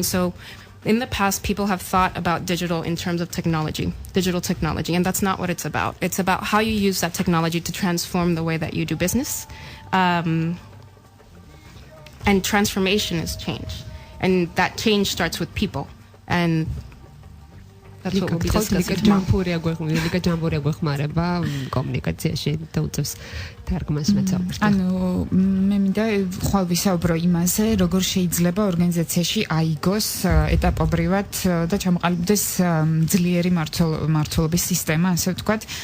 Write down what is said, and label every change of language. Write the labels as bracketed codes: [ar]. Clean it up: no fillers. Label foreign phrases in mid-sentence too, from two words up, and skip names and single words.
[en] So in the past, people have thought about digital in terms of digital technology, and that's not what it's about. It's about how you use that technology to transform the way that you do business. And transformation is change. And that change starts with people. And that's what we'll be discussing [ka] ანუ მე მინდა ხვალ ვისაუბრო იმაზე, როგორ შეიძლება ორგანიზაციაში აიგოს ეტაპობრივად და ჩამოყალიბდეს ძლიერი მართლობის სისტემა, ასე ვთქვათ.